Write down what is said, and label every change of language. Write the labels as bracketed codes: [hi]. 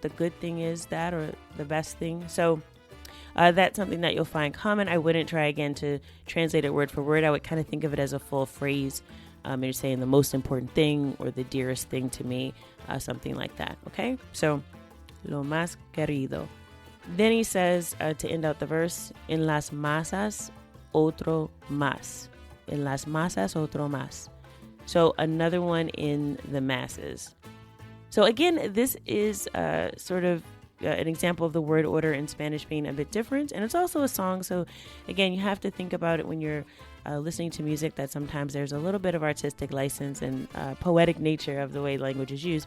[en] The good thing is that, or the best thing. So that's something that you'll find common. I wouldn't try again to translate it word for word. I would kind of think of it as a full phrase. You're saying the most important thing or the dearest thing to me, something like that. Okay, so [es] lo más querido. [en] Then he says to end out the verse, [es] en las masas otro más. En las masas otro más. [en] So another one in the masses. So again, this is sort of an example of the word order in Spanish being a bit different. And it's also a song. So again, you have to think about it when you're listening to music, that sometimes there's a little bit of artistic license and poetic nature of the way language is used.